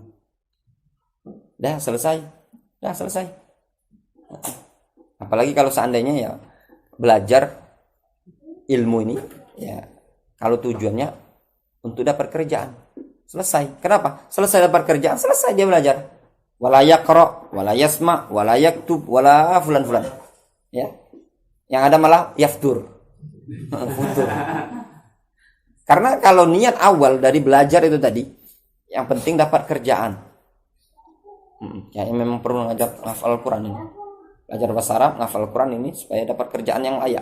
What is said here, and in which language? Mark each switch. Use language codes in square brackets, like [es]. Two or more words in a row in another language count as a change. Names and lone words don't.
[id] Dah selesai. Apalagi kalau seandainya ya belajar ilmu ini, ya kalau tujuannya untuk dapat kerjaan, selesai. Kenapa? Selesai dapat kerjaan, selesai dia belajar. [ar] ولا يقرأ، ولا يسمع، ولا يكتب، ولا فلان. [id] Ya. Yang ada malah yaftur. Futur. Karena kalau niat awal dari belajar itu tadi, yang penting dapat kerjaan. Ya, memang perlu ngafal Al-Quran ini. Belajar bahasa Arab, ngafal Al-Quran ini supaya dapat kerjaan yang layak.